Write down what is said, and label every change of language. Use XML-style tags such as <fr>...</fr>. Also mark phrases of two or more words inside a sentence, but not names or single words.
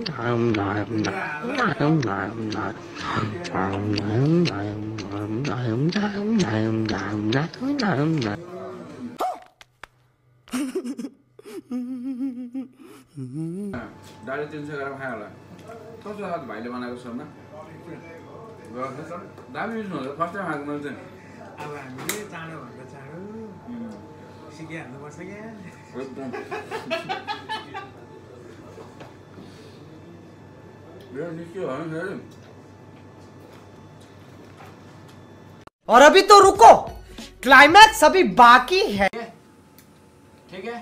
<ne>डाली 300 ग्राम खायो होला कस्तो लाग्छ भाइले बनाएको शोरमा दामी युज हुँदैन</ne> <en>first time</en> <ne>खाएको मैले चाहिँ अब हामीले चाँडोभन्दा चाँडो सिकिहाल्नुपर्छ क्या एकदम</ne> <hi>और अभी तो रुको क्लाइमैक्स अभी बाकी है ठीक है</hi>